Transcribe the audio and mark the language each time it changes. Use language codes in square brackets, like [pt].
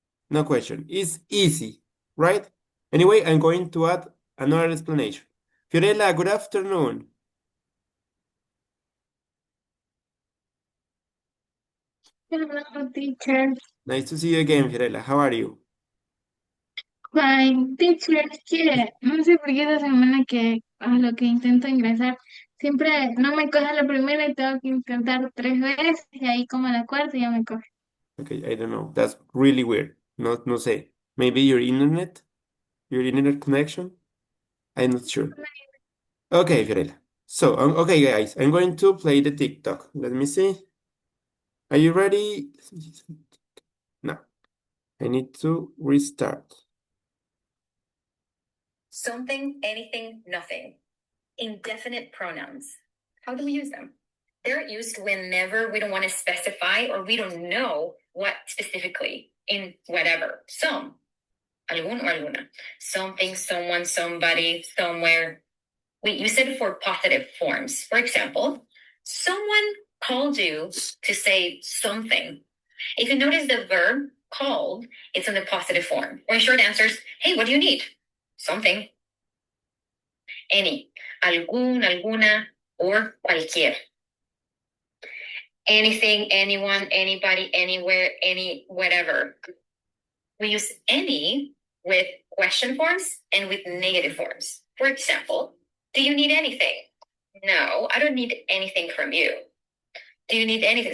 [en] No question. It's easy, right? Anyway, I'm going to add another explanation. Fiorella, good afternoon. Hello, teacher. Nice to see you again, Fiorella. How are you? Fine, teacher, [es] es que no sé por qué esta semana que a lo que intento ingresar, siempre no me coge la primera y tengo que intentar 3 veces y ahí como la cuarta ya me coge. [en] Okay, I don't know. That's really weird. [es] No sé. [en] Maybe your internet connection? I'm not sure. Okay, Fiorella. So, okay, guys, I'm going to play the TikTok. Let me see. Are you ready? No, I need to restart. Something, anything, nothing. Indefinite pronouns. How do we use them? They're used whenever we don't want to specify or we don't know what specifically in whatever. Some, [es] algún o alguna. [en] Something, someone, somebody, somewhere. We use it for positive forms. For example, someone called you to say something. If you notice the verb called, it's in the positive form. Or in short answers, hey, what do you need? Something. Any, [es] algún, alguna, [en] or [es] cualquier. [en] Anything, anyone, anybody, anywhere, any, whatever. We use any with question forms and with negative forms. For example, do you need anything? No, I don't need anything from you. Do you need anything?